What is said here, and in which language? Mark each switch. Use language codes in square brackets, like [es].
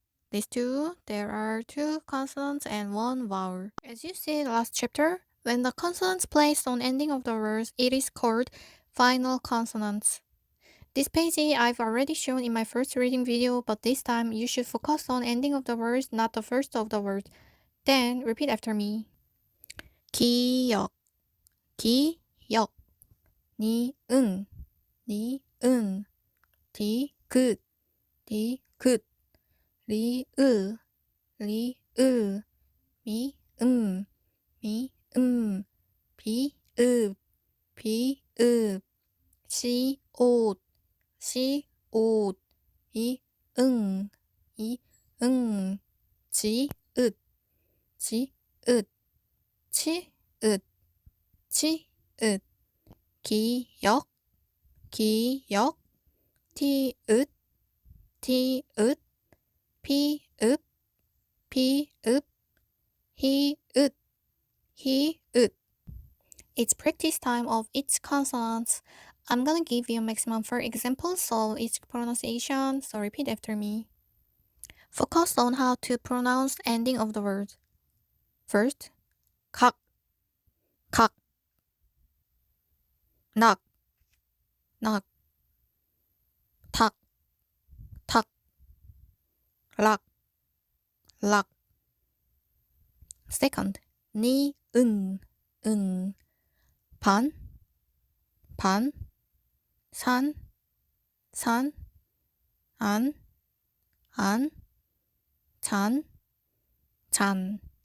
[en] These two, there are two consonants and one vowel. As you see in the last chapter, when the consonants placed on ending of the words, it is called final consonants. This page I've already shown in my first reading video, but this time you should focus on ending of the words, not the first of the words. Then repeat after me. [ko] 기억, 기억, 니은, 니은, 디귿, 디귿, 리을, 리을, 미음, 미음, 비읍, 비읍, 시옷, 시옷, 이응, 이응, 지읒, 지읒, 치읒, 치읒, 기역, 기역, 티읒, 티읒, 피읍, 피읍, 히읗, 히읗. [en] It's practice time of each consonants. I'm gonna give you maximum 4 examples of each pronunciation, so repeat after me. Focus on how to pronounce ending of the word. First, [ko] 각, 각, 낙, 낙, 탁, 탁, 락, 락. [en] Second, [ko] 니은, 은, 반, 반, 산, 산, 안, 안, 잔, 잔.